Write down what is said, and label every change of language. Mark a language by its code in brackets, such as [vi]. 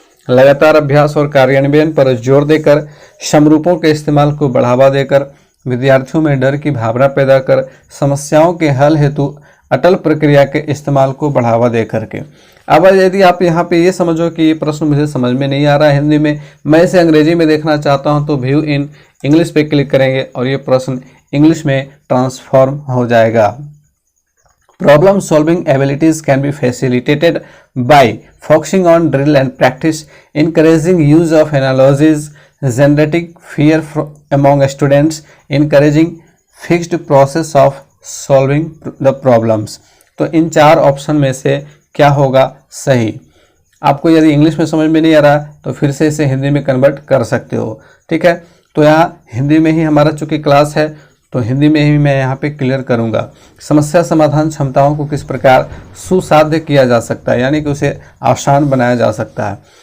[hi] लगातार अभ्यास और कार्यान्वयन पर जोर देकर, समरूपों के इस्तेमाल को बढ़ावा देकर, विद्यार्थियों में डर की भावना पैदा कर, समस्याओं के हल हेतु अटल प्रक्रिया के इस्तेमाल को बढ़ावा दे करके। अब यदि आप यहाँ पे ये समझो कि ये प्रश्न मुझे समझ में नहीं आ रहा है हिंदी में, मैं इसे अंग्रेजी में देखना चाहता हूँ, तो व्यू इन इंग्लिश पे क्लिक करेंगे और ये प्रश्न इंग्लिश में ट्रांसफॉर्म हो जाएगा। [en] Problem solving abilities can be facilitated by focusing on drill and practice, encouraging use of analogies, generating fear among students, encouraging fixed process of solving the problems। [hi] तो इन चार ऑप्शन में से क्या होगा सही? आपको यदि इंग्लिश में समझ में नहीं आ रहा तो फिर से इसे हिंदी में कन्वर्ट कर सकते हो, ठीक है। तो यहाँ हिंदी में ही हमारा चूँकि क्लास है तो हिंदी में ही मैं यहाँ पे क्लियर करूँगा। समस्या समाधान क्षमताओं को किस प्रकार सुसाध्य किया जा सकता है, यानी कि उसे आसान बनाया जा सकता है।